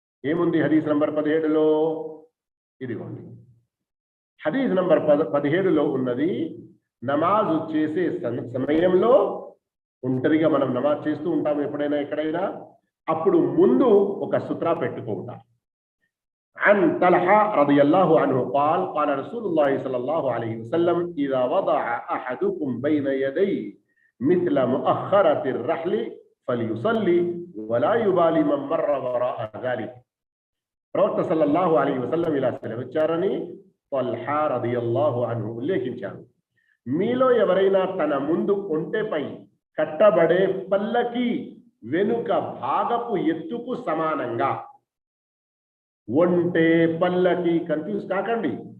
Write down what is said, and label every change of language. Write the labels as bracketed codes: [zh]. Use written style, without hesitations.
[te] ఏముంది హదీస్ నంబర్ 17లో? ఇదిగోండి, హదీస్ నంబర్ 17లో ఉన్నది, నమాజు చేసే సమయంలో ఒంటరిగా మనం నమాజ్ చేస్తూ ఉంటాము ఎప్పుడైనా ఎక్కడైనా, అప్పుడు ముందు ఒక సుత్రా పెట్టుకుంటాం. [ar] عن طلحة رضي الله عنه قال قال رسول الله صلى الله عليه وسلم إذا وضع أحدكم بين يديه مثل مؤخرة الرحل فليصلي ولا يبالي من مر وراء ذلك. [te] ప్రవక్త సల్లల్లాహు అలైహి వసల్లం ఇలా సెలవిచ్చారని తల్హా రదియల్లాహు అన్హు ఉల్లేఖించారు. మీలో ఎవరైనా తన ముందు ఒంటెపై కట్టబడే పల్లకి వెనుక భాగపు ఎత్తుకు సమానంగా, ఒంటె పల్లకి కన్ఫ్యూజ్ కాకండి.